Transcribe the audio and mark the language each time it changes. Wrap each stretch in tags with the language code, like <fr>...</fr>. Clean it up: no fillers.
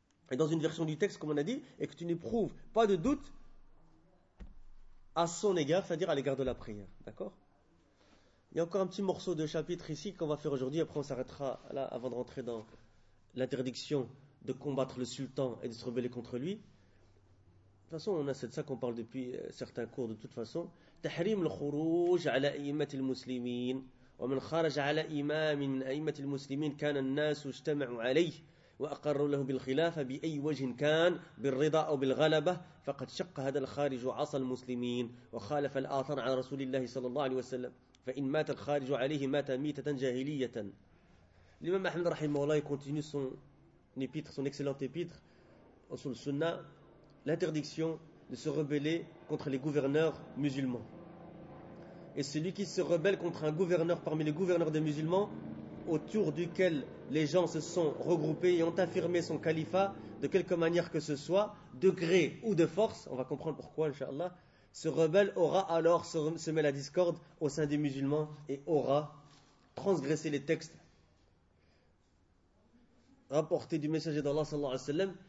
<fr>Et dans une version du texte, comme on a dit, et que tu n'éprouves pas de doute à son égard, c'est-à-dire à l'égard de la prière. D'accord? Il y a encore un petit morceau de chapitre ici qu'on va faire aujourd'hui, après on s'arrêtera là avant de rentrer dans l'interdiction de combattre le sultan et de se rebeller contre lui. De toute façon, on a c'est de ça qu'on parle depuis certains cours, de toute façon.</fr> <ar>تحريم الخروج على أئمة المسلمين ومن خرج على إمام من أئمة المسلمين كان الناس اجتمعوا عليه وأقروا له بالخلافة بأي وجه كان بالرضا أو بالغلبة فقد شق هذا الخارج عصى المسلمين وخالف الآثار عن رسول الله صلى الله عليه وسلم فإن مات الخارج عليه مات ميتة جاهلية.</ar> <fr>الإمام أحمد رحمه الله continue son excellent épître sur le sunna, l'interdiction de se rebeller contre les gouverneurs musulmans. Et celui qui se rebelle contre un gouverneur parmi les gouverneurs des musulmans, autour duquel les gens se sont regroupés et ont affirmé son califat, de quelque manière que ce soit, de gré ou de force, on va comprendre pourquoi, inshallah, ce rebelle aura alors semé la discorde au sein des musulmans et aura transgressé les textes rapportés du messager d'Allah, sallallahu alayhi wa sallam.</fr>